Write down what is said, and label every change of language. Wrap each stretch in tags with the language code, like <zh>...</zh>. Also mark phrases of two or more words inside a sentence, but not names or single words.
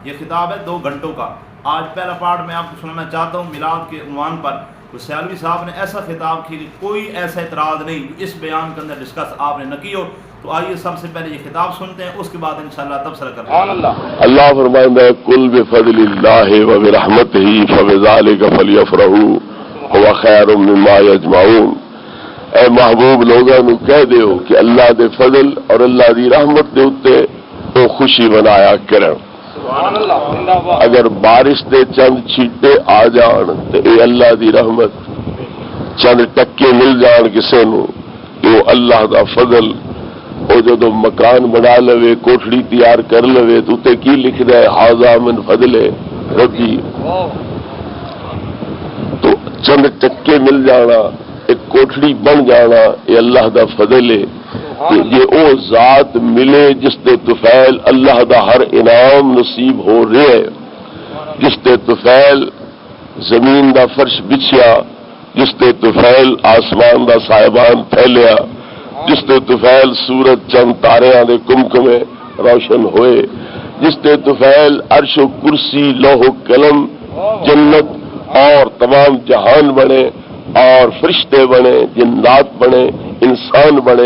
<ur>یہ خطاب ہے 2 گھنٹوں کا. آج پہلا پارٹ میں آپ کو سنانا چاہتا ہوں میلاد کے عنوان پر. تو سیالوی صاحب نے ایسا خطاب کیا کہ کوئی ایسا اعتراض نہیں اس بیان کے اندر ڈسکس آپ نے نہ کی ہو. تو آئیے سب سے پہلے یہ خطاب سنتے ہیں، اس کے بعد</ur> <ar>إن شاء الله</ar> <ur>تبصرہ کرتے ہیں. اللہ فرماتا ہے</ur> <ar>قل بفضل الله وبرحمته فبذلك فليفرحوا هو خير مما يجمعون.</ar> <pa>اے محبوب لوگوں نوں کہہ دیو کہ اللہ دے فضل اور اللہ دی رحمت دے اتے وہ خوشی منایا کرن. اگر بارش دے چند چھٹے آ جان تے یہ اللہ دی رحمت، چند ٹکے مل جان کسے نوں وہ اللہ دا فضل. وہ جو مکان بنا لوے، کوٹھڑی تیار کر لوے، تو اتے کی لکھدا ہے</pa> <ar>هذا من فضل ربي.</ar> <pa>تو چند ٹکے مل جانا، ایک کوٹھڑی بن جانا، یہ اللہ دا فضل ہے. یہ او ذات ملے جسدے طفیل اللہ دا ہر انعام نصیب ہو رہا ہے. جسدے طفیل زمین دا فرش بچھیا، جسدے طفیل آسمان دا صاحبان پھیلیا، جسدے طفیل سورج چند تاریاں دے قمقمے روشن ہوئے، جسدے طفیل عرش کرسی لوح قلم جنت اور تمام جہان بنے اور فرشتے بنے، جنات بنے، انسان بنے.</pa>